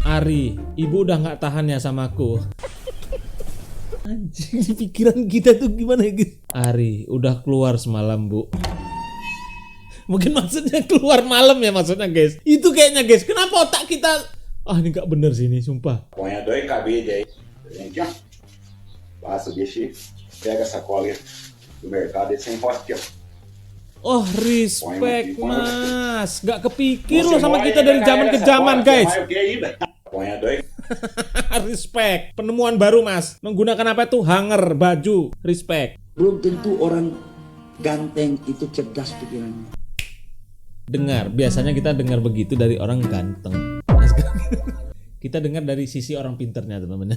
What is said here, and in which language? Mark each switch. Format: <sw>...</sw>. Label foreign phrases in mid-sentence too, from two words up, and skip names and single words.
<id>Ari, ibu udah nggak tahan ya sama aku. Anjing, pikiran kita tuh gimana ya guys? Ari, udah keluar semalam bu. Mungkin maksudnya keluar malam ya maksudnya guys. Itu kayaknya guys, kenapa otak kita... ini gak bener sih ini, sumpah.</id> <pt>Põe dois cabelos aí, gente, ó. Passa, deixa, pega a sacola do mercado e você encosta aqui, ó.</pt> <id>Oh, respect mas. Gak kepikir loh sama kita dari zaman ke zaman guys.</id> <pt>Põe dois.</pt> <id>Respect. Penemuan baru mas. Menggunakan apa itu? Hanger, baju. Respect. Belum tentu orang ganteng itu cerdas pikirannya. Dengar, biasanya kita dengar begitu dari orang ganteng. Kita dengar dari sisi orang pinternya teman-teman.</id>